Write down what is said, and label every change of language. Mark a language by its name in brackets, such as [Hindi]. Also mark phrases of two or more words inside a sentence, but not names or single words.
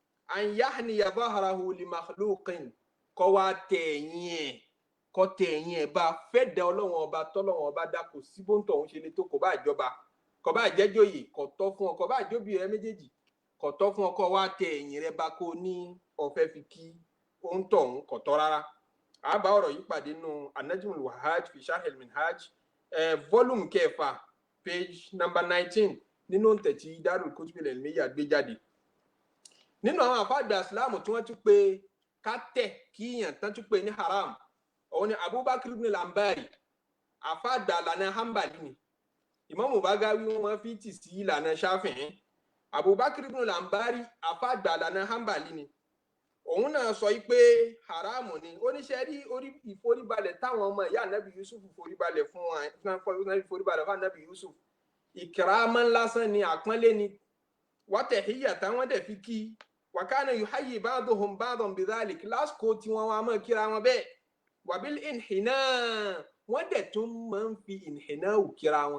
[Arabic] أن يحني ظهره لمخلوق [Yoruba] kó wá tẹ̀yìn ẹ̀ bá fẹ́ da Ọlọ́run ọba tọ́lọ́run ọba dá kò sí bó ń tọ̀hún ṣe lè tó kò bá jọba kò bá jẹ́jòyè kò tọ́ fún ọ kò bá jóbi rẹ méjèèjì kò tọ́ fún ọ kó wá tẹ̀yìn rẹ bá kó ní ọ̀fẹ́ fi kí ó ń tọ̀hún kò tọ́ rárá. àbá ọ̀rọ̀ yìí pàdé nínú An-Najmul Wahhaj fi Sharh al-Minhaj [English] volume 6 page number 19 [Yoruba] nínú ntẹ̀tí Darul Kutub al-Ilmiyya gbé jáde. nínú àwọn àfáàgbà ìsìláàmù tí wọ́n tún pé ká tẹ̀ kíyàn tán tún pé ní haram òun ni Abubakar ibn al-Ambari àfáàgbà lànà Hanbali ni Imamu Bagawi wọn fi tì sí lànà Shafi'i. Abubakar ibn al-Ambari àfáàgbà lànà Hanbali ni òun náà sọ pé haramu ni oníṣẹ́ rí orí ìforíbalẹ̀ táwọn ọmọ ìyá Ànábì Yusuf foríbalẹ̀ fún Ànábì Yusuf ìkìrámọ́ lásán ni àpọ́nlé ni wátẹ̀híyà táwọn dẹ̀ fi kí [Arabic] وكان يحيي بعضهم بعضا بذلك [Yoruba] lásìkò tí wọ́n wá mọ́ kíra wọn bẹ́ẹ̀ wàbíl ìnhìnà wọ́n dẹ̀ tún máa ń fi ìnhìnà kíra wọn.